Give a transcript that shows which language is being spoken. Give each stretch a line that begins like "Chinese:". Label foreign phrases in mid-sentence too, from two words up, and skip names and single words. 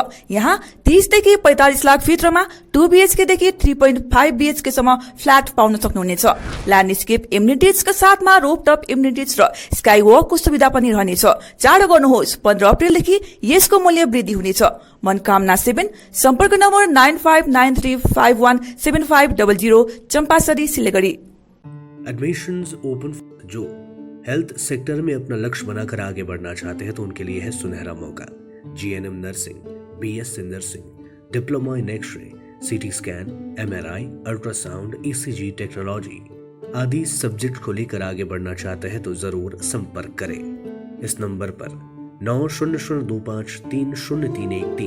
Nepali: यहाँ 30 देखि 45 लाख भित्रमा 2 BHK देखि 3.5 BHK सम्म फ्ल्याट पाउन सक्नुहुनेछ।
English: landscape amenitiesका
Nepali: साथमा
English: rooftop amenities
Nepali: र
English: sky walkको
Nepali: सुविधा पनि रहनेछ। चाँडो गर्नुहोस्, 15 अप्रिलदेखि यसको मूल्य वृद्धि हुनेछ। मनकामना 7, सम्पर्क नम्बर 9593517500, चंपासरी, सिलीगुड़ी।
English: admissions open
Hindi: जो
English: health sector
Hindi: में अपना लक्ष्य बनाकर आगे बढ़ना चाहते हैं तो उनके लिए है सुनहरा मौका।
English: GNM nursing, BSc nursing, diploma in X-ray, CT scan, MRI, ultrasound, ECG technology
Hindi: आदि सब्जेक्ट को लेकर आगे बढ़ना चाहते हैं तो जरूर संपर्क करें इस नंबर पर 9002530313।